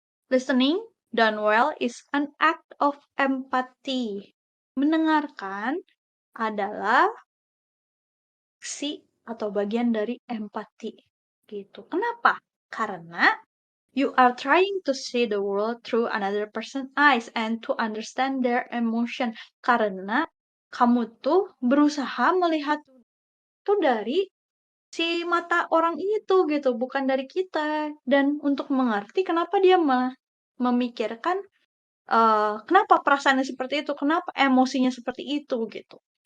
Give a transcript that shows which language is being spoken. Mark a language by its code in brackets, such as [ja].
[en] Listening done well is an act of empathy. [id] Mendengarkan adalah aksi atau bagian dari empati. Gitu. Kenapa? [en] Karena you are trying to see the world through another person's eyes and to understand their emotion. [id] Karena kamu tuh berusaha melihat itu dari si mata orang itu gitu, bukan dari kita. Dan untuk mengerti kenapa dia memikirkan kenapa perasaannya seperti itu, kenapa emosinya seperti itu gitu.